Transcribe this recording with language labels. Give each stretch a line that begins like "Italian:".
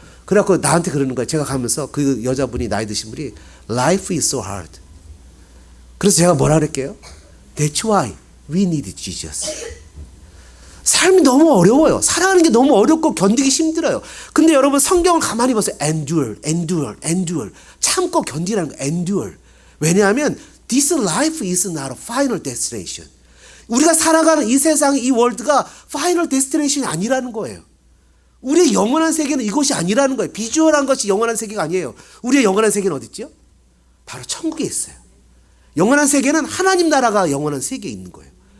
Korean: 그래갖고 나한테 그러는 거예요. 제가 가면서 그 여자분이, 나이 드신 분이
English: Life is so hard.
Korean: 그래서 제가 뭐라 그랬게요?
English: That's why we need Jesus.
Korean: 삶이 너무 어려워요. 살아가는 게 너무 어렵고 견디기 힘들어요. 근데 여러분, 성경을 가만히 보세요.
English: Endure, endure, endure.
Korean: 참고 견디라는 거예요.
English: Endure.
Korean: 왜냐하면
English: This life is not a final destination.
Korean: 우리가 살아가는 이 세상, 이 월드가 파이널 데스티네이션이 아니라는 거예요. 우리의 영원한 세계는 이곳이 아니라는 거예요. 비주얼한 것이 영원한 세계가 아니에요. 우리의 영원한 세계는 어디 있죠? 바로 천국에 있어요. 영원한 세계는 하나님 나라가 영원한 세계에 있는 거예요.